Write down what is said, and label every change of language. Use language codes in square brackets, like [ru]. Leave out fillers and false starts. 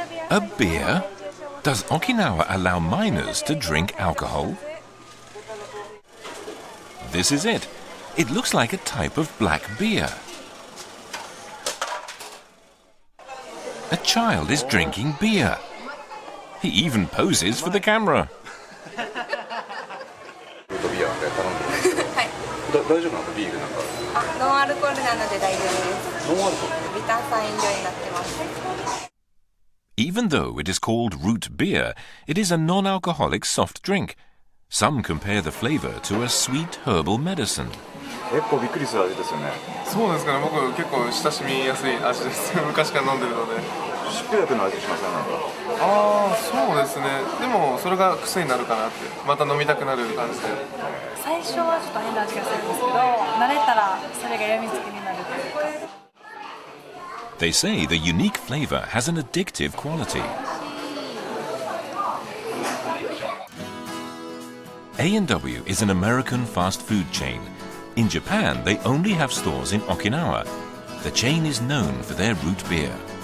[en] A beer? Does Okinawa allow minors to drink alcohol? This is it. It looks like a type of black beer. A child is drinking beer. He even poses for the camera. [ja] 大丈夫なのビールなんかノンアルコールなので大丈夫ですノンアルコールビターサイン量になってます [en] Even though it is called root beer, it is a non-alcoholic soft drink. Some compare the flavor to a sweet herbal medicine. [ja] 結構びっくりする味ですよね。そうですかね。僕結構親しみやすい味です。昔から飲んでるので。疾病薬の味しませんなんか。ああ、そうですね。でもそれが癖になるかなって。また飲みたくなる感じで。最初はちょっと変な味がするんですけど、慣れたらそれがやみつきになるというか。 [en] They say the unique flavor has an addictive quality. A&W is an American fast food chain. In Japan, they only have stores in Okinawa. The chain is known for their root beer.